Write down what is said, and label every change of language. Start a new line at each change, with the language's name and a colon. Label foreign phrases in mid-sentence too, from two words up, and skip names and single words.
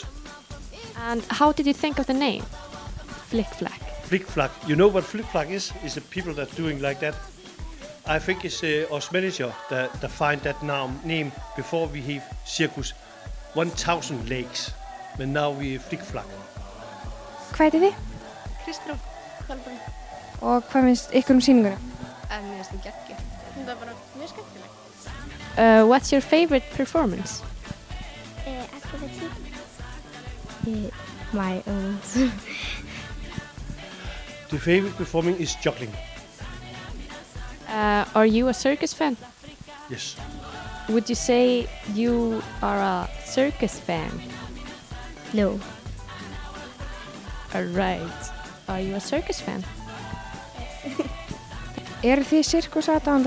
English: And how did you think of the name? Flick Flack. Flick Flack. You know what Flick Flack is? It's the people that doing like that. I think it's us manager that find that name before we have circus 1,000 legs. But now we Flick Flack.
Icelandic: Hvað heitir þið? Kristrún Kolbrún. Og hvað finnst ykkur sýninguna? Mér finnst það geggjað. Það var bara mjög skemmtilegt.
English: What's your favorite performance? Akrobatik. My own. The favorite performing is juggling. Are you a circus fan? Yes. Would you say you are a circus fan? No. Alright. Are you a circus fan?
Icelandic: Eru þið sirkusaðdáðandar?